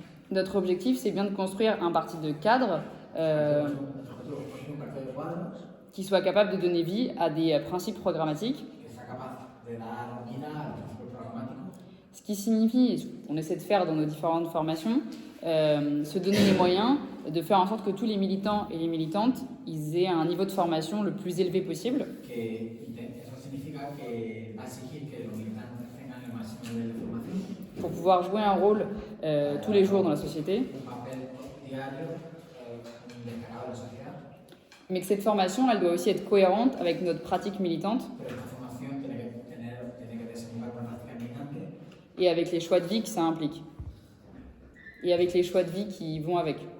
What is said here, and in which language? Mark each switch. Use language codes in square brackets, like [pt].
[fr] Notre objectif, c'est bien de construire un parti de cadre [es] Nuestro objetivo es construir un partido de cuadros [fr] qui soit capable de donner vie à des principes programmatiques, [es] que sea capaz de dar vida a los principios programáticos, [fr] ce qui signifie, et ce qu'on essaie de faire dans nos différentes formations, se donner les moyens de faire en sorte que tous les militants et les militantes ils aient un niveau de formation le plus élevé possible, [es] eso significa que va a exigir que los militantes tengan el máximo nivel de formación, [fr] pour pouvoir jouer un rôle tous les jours dans la société, [es] un papel diario destacado en la sociedad, [fr] mais que cette formation, elle doit aussi être cohérente avec notre pratique militante [es] pero esta formación tiene que desembocar una práctica militante [fr] et avec les choix de vie que ça implique. Et avec les choix de vie qui vont avec.